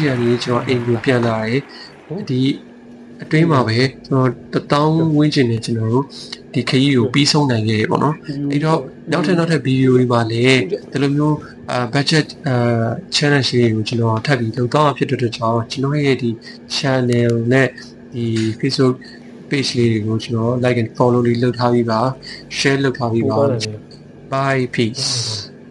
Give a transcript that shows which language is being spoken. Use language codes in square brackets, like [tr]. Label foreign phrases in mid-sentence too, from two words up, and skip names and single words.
[my] ကနေကျွန်တော်အိမ်ကိုပြန်လာတယ်ဒီအတွင်းမှာပဲကျွန်တော်1000ဝန်းကျင်နဲ့ကျွန်တော်တို့ဒီခရီးကိုပြီးဆုံးနိုင်ခဲ့ပေါ့နော်အဲ့တော့နောက်ထပ်ဗီဒီယိုတွေမှာလည်းဒီလိုမျိုး [en] budget challenge [my] တွေကိုကျွန်တော်ထပ်ပြီးလုပ်တော့ဖြစ်တဲ့ကြောင့်ကျွန်တော်ရဲ့ဒီ channel နဲ့ဒီ Facebook page လေးတွေကိုကျွန်တော် [en] like and follow [my] လေးလုပ်ထားပြီးပါ share လုပ်ထားပြီးပါ [en] bye peace